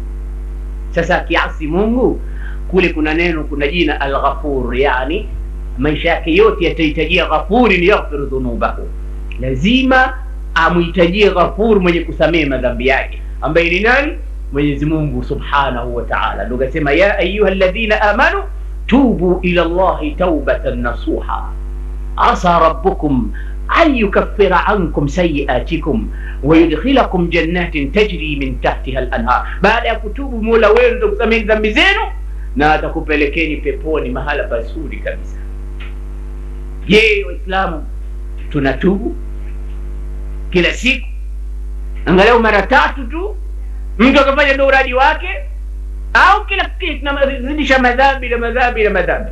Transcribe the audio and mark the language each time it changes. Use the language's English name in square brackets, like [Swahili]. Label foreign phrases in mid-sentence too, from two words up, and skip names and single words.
[Swahili] Sasa akiasi Mungu, kule kuna neno, kuna jina al-Ghafur, yani maisha yake yote yatahitajia Ghafuri ni [Arabic] يغفر ذنوبه. [Swahili] Lazima amuhitajie Ghafur, mwenye kusamehe madhambi yake, ambaye ni nani? Mwenyezi Mungu [Arabic] سبحانه وتعالى. [Swahili] Ndio kasema [Arabic] يا أيها الذين آمنوا توبوا إلى الله توبة نصوحا عسى ربكم أن يكفر عنكم سيئاتكم ويدخلكم جنات تجري من تحتها الأنهار. [Swahili] Baada ya kutubu, Mola wenu ndio kusamehe dhambi zenu na atakupelekeni peponi, mahala pazuri kabisa. Je, Waislamu tunatubu kila siku angalau mara 3 tu? Mtu akafanya ndio uradi wake, au kila kitu tunazidisha madhambi na madhambi na madhambi?